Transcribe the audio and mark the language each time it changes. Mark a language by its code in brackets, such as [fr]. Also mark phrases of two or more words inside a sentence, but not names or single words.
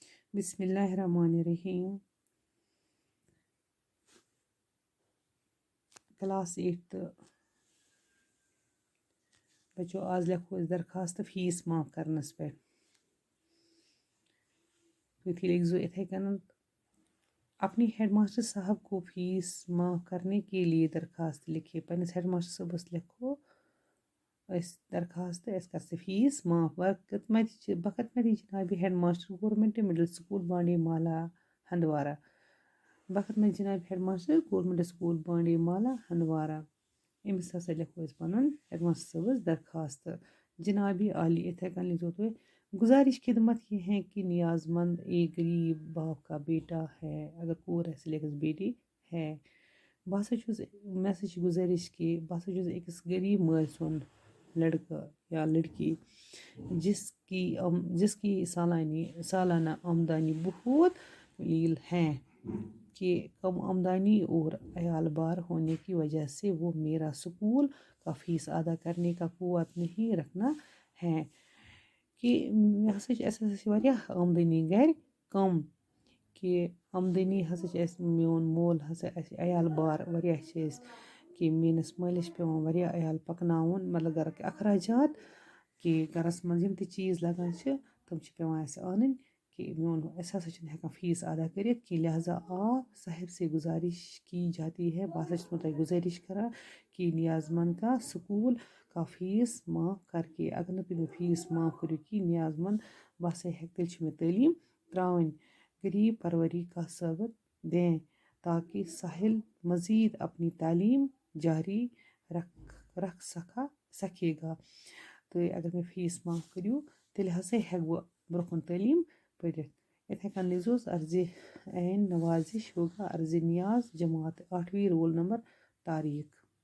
[ar] بسم اللہ الرحمن الرحیم. [ks] کلاس 8 بچو آز لیکھو أسۍ درخواست فیس معاف کرنس پٮ۪ٹھ. تُہۍ لیکھزو یِتھَے کٔنۍ [ur] اپنی ہیڈ ماسٹر صاحب کو فیس معاف کرنے کے لیے درخواست لکھیے. [ks] پنٛنِس ہیڈ ماسٹر صٲبس لیکھو أسۍ درخواست أسۍ کر ژٕ فیس معاف. [ur] بخدمتی جنابِ ہیڈ ماسٹر گورمنٹ مڈل سکول بانڈی مالا ہندوارہ. بخدمتی جناب ہیڈ ماسٹر گورمنٹ سکول بانڈی مالا ہندوارہ. [ks] أمِس ہسا لیکھو أسۍ پنُن ہیڈ ماسٹر صٲبس درخواست. جنابِ عالی یِتھَے کٔنۍ لیکھزیو تُہۍ [ur] گزارش خدمت یہ ہے کہ نیاز مند ایک غریب باپ کا بیٹا ہے. [ks] اگر کوٗر آسہِ لیکھس [ur] بیٹی ہے. [ks] بہٕ ہسا چھُس مےٚ ہسا چھِ گُزٲرِش کہِ بہٕ ہسا چھُس أکِس غریٖب مٲلۍ سُنٛد لڑکہٕ [ur] یا لڑکی جس کی سالانہ آمدنی بہت قلیل ہے کہ کم آمدنی اور عیال بار ہونے کی وجہ سے وہ میرا اسکول کا فیس ادا کرنے کا قوت نہیں رکھنا ہے. [ks] کہ اَسہِ ہسا چھِ واریاہ آمدنی گرِ کم کہ آمدنی ہسا چھِ اَسہِ میون مول ہسا اَسہِ عیال بار واریاہ چھِ أسۍ کہ میٛٲنِس مٲلِس چھِ پٮ۪وان واریاہ عیال پکناوُن مطلب گرٕکۍ اخراجات کہ گرس منٛز یِم تہِ چیٖز لگان چھِ تِم چھِ پٮ۪وان اَسہِ اَنٕنۍ کہ أسۍ ہسا چھِنہٕ ہٮ۪کان فیس ادا کٔرِتھ کینٛہہ. [ur] لہٰذا آپ صاحب سے گزارش کی جاتی ہے. [ks] بہٕ ہسا چھَس تۄہہِ گُزٲرِش کران [ur] کہ نیاز مند کا سکول کا فیس معاف کر کے. [ks] اگر نہٕ تُہۍ مےٚ فیس معاف کٔرِو کِہیٖنۍ نیاز مند بہٕ ہسا ہٮ۪کہٕ تیٚلہِ چھِ مےٚ تعلیٖم ترٛاوٕنۍ. [ur] غریٖب پروری کا ثابت دیں تاکہ ساحل مزید اپنی تعلیٖم جاری رکھ سکے گا. [ks] تہٕ اگر مےٚ فیس معاف کٔرِو تیٚلہِ ہسا ہٮ۪کہٕ بہٕ برٛونٛہہ کُن تعلیٖم پٔرِتھ. یِتھَے کٔنۍ لیکھزیوس [ur] عرضِ عین نوازش ہوگا عرضِ نیاز جماعت 8ویں رول نمبر تاریخ.